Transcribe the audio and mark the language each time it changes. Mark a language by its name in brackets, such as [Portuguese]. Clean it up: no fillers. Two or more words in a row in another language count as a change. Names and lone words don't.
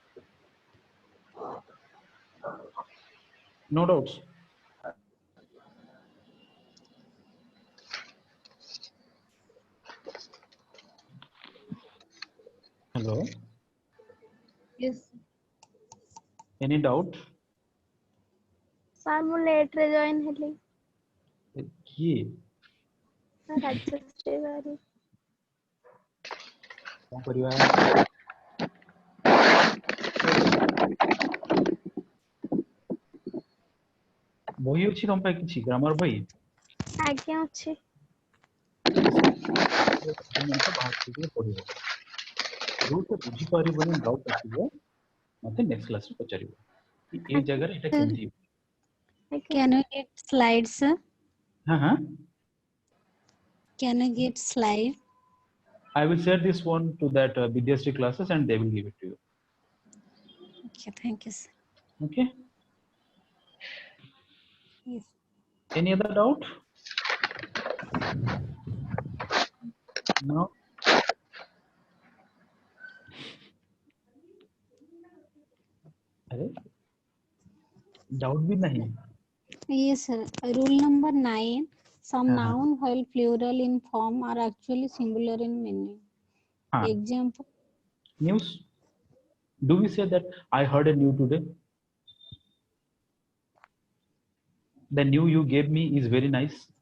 [English] No doubts. Hello. Yes. Any doubt? [Odia] ସାର୍ ମୁଁ ଲେଟ୍ରେ ଜଏନ୍ ହେଲି କିଏ ସାର୍ ରାଜଶ୍ରୀ ବାରିକ କଣ କରିବା? ବହି ଅଛି ତମ ପାଇଁ କିଛି ଗ୍ରାମର ବହି? ଆଜ୍ଞା ଅଛି ପଢିବ ଯୋଉଟା ବୁଝିପାରିବନି ଡାଉଟ୍ ଆସିବ ମତେ ନେକ୍ସଟ କ୍ଲାସରେ ପଚାରିବ କି ଏଇ ଜାଗାରେ ଏଟା କେମିତି? [English] Can you get slides, sir? [Odia] ହଁ ହଁ [English] Can you get slide? I will share this one to that BDST classes and they will give it to you. Okay, thank you, sir. Okay. Yes. Any other doubt? No. [Hindi] अरे doubt भी नहीं. [English] Yes, sir. Rule number 9. Some Uh-huh. noun while plural in form are actually singular in meaning. [Hindi] हाँ. [English] Example. News. Do we say that I heard a news today? The news you gave me is very nice.